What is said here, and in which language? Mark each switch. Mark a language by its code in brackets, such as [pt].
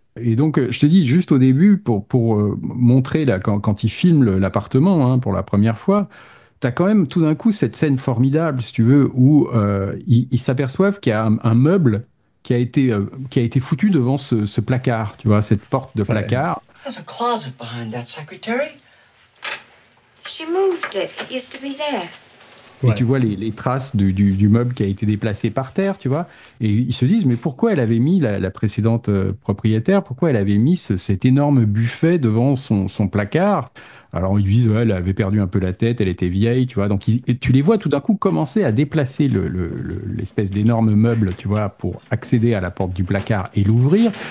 [fr] Et donc, je te dis, juste au début, pour montrer là, quand il filme l'appartement, hein, pour la première fois, t'as quand même tout d'un coup cette scène formidable, si tu veux, où ils s'aperçoivent qu'il y a un meuble qui a été foutu devant ce placard, tu vois, cette porte de placard. [en] There's a closet behind that secretary. She moved it. It used to be there. [fr] Et tu vois les traces du meuble qui a été déplacé par terre, tu vois. Et ils se disent, mais pourquoi elle avait mis, la précédente propriétaire, pourquoi elle avait mis cet énorme buffet devant son placard? Alors ils disent, ouais, elle avait perdu un peu la tête, elle était vieille, tu vois. Donc tu les vois tout d'un coup commencer à déplacer l'espèce d'énorme meuble, tu vois, pour accéder à la porte du placard et l'ouvrir.